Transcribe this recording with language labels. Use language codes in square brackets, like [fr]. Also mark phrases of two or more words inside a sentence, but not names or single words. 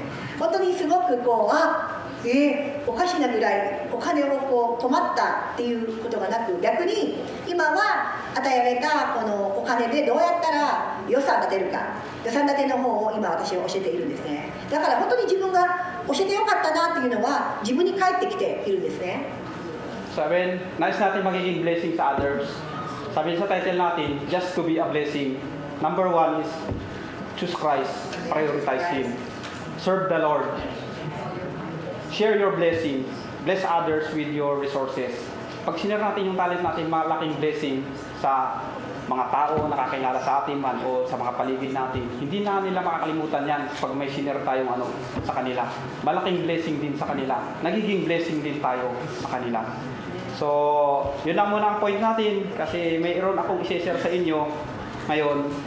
[ja] 本当にすごくおかしなぐらいお金を困ったっていうことがなく、逆に今は与えられたこのお金でどうやったら予算立てるか、予算立ての方を今私は教えているんですね。だから本当に自分が教えてよかったなっていうのは自分に返ってきているんですね。 [tl] Sabi, nais natin magiging blessing sa others. Sabi sa title natin, [en] just to be a blessing. Number 1 is choose Christ, prioritize Him, serve the Lord, share your blessings, bless others with your resources. [tl] Pag sinare natin yung talent natin, malaking blessing sa mga tao nakakilala sa atin man o sa mga paligid natin. Hindi na nila makakalimutan yan pag may sinare tayong sa kanila. Malaking blessing din sa kanila. Nagiging blessing din tayo sa kanila. So, yun lang muna ang point natin kasi mayroon akong i-share sa inyo ngayon.